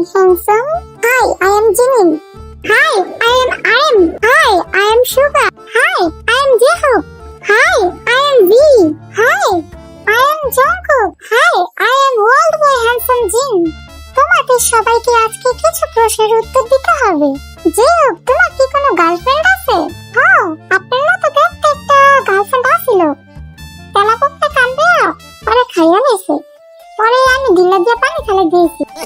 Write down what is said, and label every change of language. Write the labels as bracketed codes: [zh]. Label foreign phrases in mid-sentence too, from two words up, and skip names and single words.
[en] handsome. Hi, I am Jimin. Hi, I am Arim. Hi, I am Suga. Hi, I am Jehook. Hi, I am V. Hi, I am Jungkook. Hi, I am World Boy Handsome Jin. [bn] তোমাদের সবাইকে আজকে কিছু প্রশ্নের উত্তর দিতে হবে। যেহেতু তোমার কি কোনো গার্লফ্রেন্ড আছে? হ্যাঁ, আপনার না তো দেখতে একটা গার্লফ্রেন্ড আছিল। তেলাপোকা কান্দে পরে খাইয়া নিছে। পরে আমি দিল্লা দিয়ে পানি ফেলে দিয়েছি।